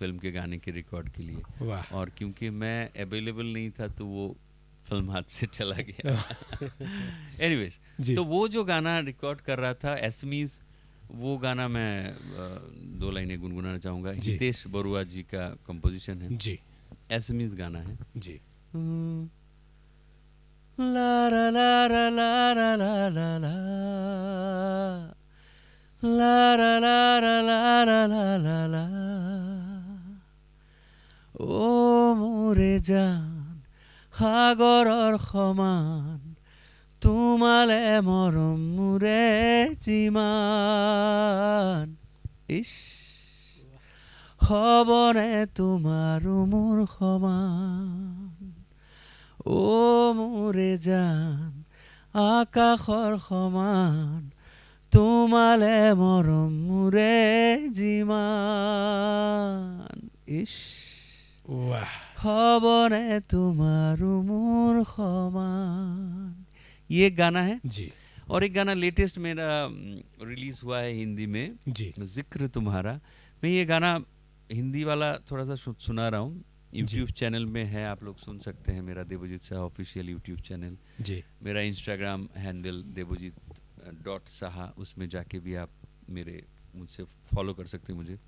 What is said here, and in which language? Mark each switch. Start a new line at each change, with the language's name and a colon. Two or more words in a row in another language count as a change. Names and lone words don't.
Hindi: एक फिल्म के गाने के रिकॉर्ड के लिए, वाह। और क्योंकि मैं अवेलेबल नहीं था तो वो फिल्म हाथ से चला गया। एनीवेज, जी। तो वो जो गाना रिकॉर्ड कर रहा था एसमीज, वो गाना मैं 2 लाइनें गुनगुनाना चाहूँगा। जी। हितेश बरुआ जी का कंपोजिशन है, जी एसमीज गाना है। जी ला ला ला ला ला ला ला ला ला ला ला ला ला ला ला ला ला ला
Assamese: ও মোৰে জান সাগৰৰ সমান তোমালে মৰম মোৰে যিমান, ইছ হ'বনে তোমাৰো মোৰ সমান, ও মোৰে জান আকাশৰ সমান তোমালে মৰম মোৰে যিমান, ইছ
Hindi: वाह।
Assamese: হ'বনে তোমাৰো মোৰ সমান।
Hindi: ये गाना है। जी और एक गाना लेटेस्ट मेरा रिलीज हुआ है हिंदी में, जी जिक्र तुम्हारा। मैं ये गाना हिंदी वाला थोड़ा सा सुना रहा हूँ,
English: YouTube channel
Hindi: में है, आप लोग सुन सकते हैं। मेरा देवजीत साहा
English: official YouTube channel,
Hindi: जी मेरा
English: Instagram handle
Hindi: देवजीत.saha, उसमें जाके भी आप मुझसे फॉलो कर सकते हैं मुझे।